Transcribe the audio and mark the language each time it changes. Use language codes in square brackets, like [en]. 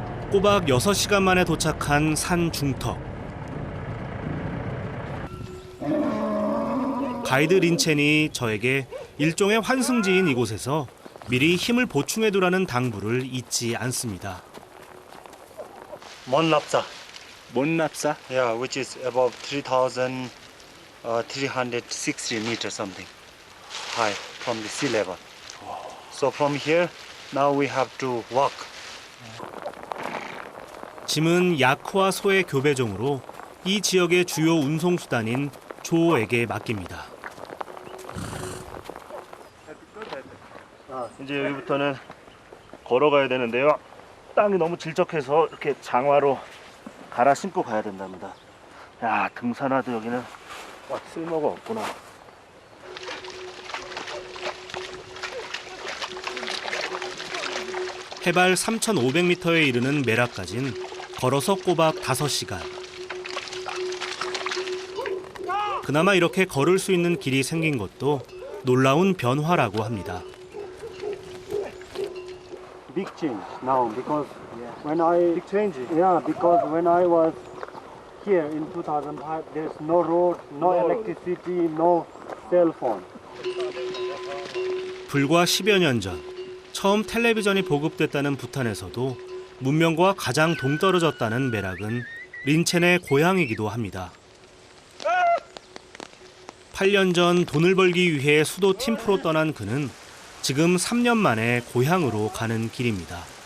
[ko] 꼬박 6시간 만에 도착한 산 중턱. 가이드 린첸이 저에게 일종의 환승지인 이곳에서 미리 힘을 보충해두라는 당부를 잊지 않습니다. 먼 납사. 못납사? [en] Yeah, which is about 3,360 meters something high from the sea level. So from here, now we have to walk. [ko] 짐은 야크와 소의 교배종으로 이 지역의 주요 운송 수단인 조에게 맡깁니다. 이제 여기부터는 걸어가야 되는데요. 땅이 너무 질적해서 이렇게 장화로 갈아 신고 가야 된답니다. 야, 등산화도 여기는 쓸모가 없구나. 해발 3,500m에 이르는 메라까진 걸어서 꼬박 5시간. 그나마 이렇게 걸을 수 있는 길이 생긴 것도 놀라운 변화라고 합니다. [en] Big change now because when I Big change. because when I was here in 2005, there's no road, no electricity, no cell phone. [ko] 불과 10여 년 전 처음 텔레비전이 보급됐다는 부탄에서도 문명과 가장 동떨어졌다는 메락은 린첸의 고향이기도 합니다. 8년 전 돈을 벌기 위해 수도 팀프로 떠난 그는 지금 3년 만에 고향으로 가는 길입니다.